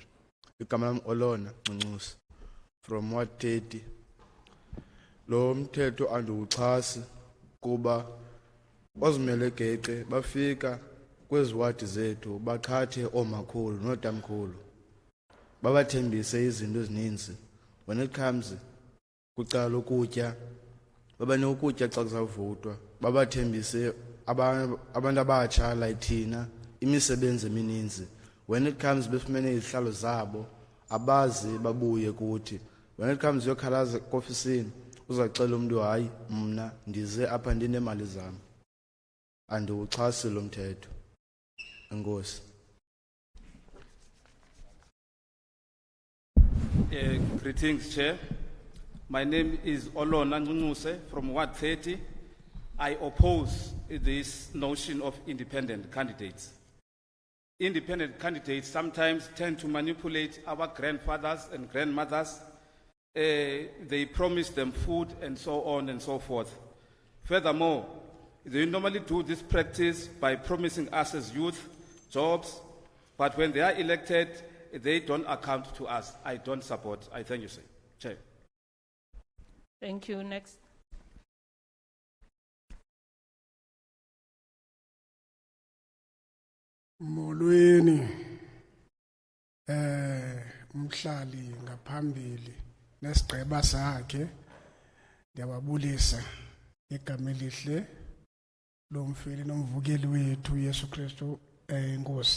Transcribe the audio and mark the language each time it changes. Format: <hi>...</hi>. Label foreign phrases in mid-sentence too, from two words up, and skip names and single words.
<xh>Igama lami Olona Ncuncuse from Ward 30. Lo mthetho andiwuxhasi kuba ozimele geqe bafika kwezi wadi zethu baqhathe omakhulu notamkhulu babathembise izinto ezininzi.</xh> <en>When it comes</en> <xh>kucala ukutya, baba nokutya xa kuzavotwa, babathembise abantu abatsha like thina imisebenzi emininzi.</xh> <en>When it comes</en> <xh>befumene izihlalo zabo abazi babuye kuthi.</xh> <en>When it comes</en> <xh>yokhalaza kofisini uzacela umuntu hayi mna ndize apha ndinemali zami. Andiwuxhasi lo mthetho. Enkosi.</xh> <en>Greetings, Chair. My name is Olona Ncuncuse from Ward 30. I oppose this notion of independent candidates. Independent candidates sometimes tend to manipulate our grandfathers and grandmothers. They promise them food and so on and so forth. Furthermore, They normally do this practice by promising us as youth jobs, but when they are elected, they don't account to us. I don't support. I thank you, sir. Chair. Thank you. Next.</en> <xh>Molweni umhlali ngaphambili nesigqeba sakhe ndiyababulisa igama elihle lomfeli nomvukeli wethu Yesu Kristu inkosi.</xh>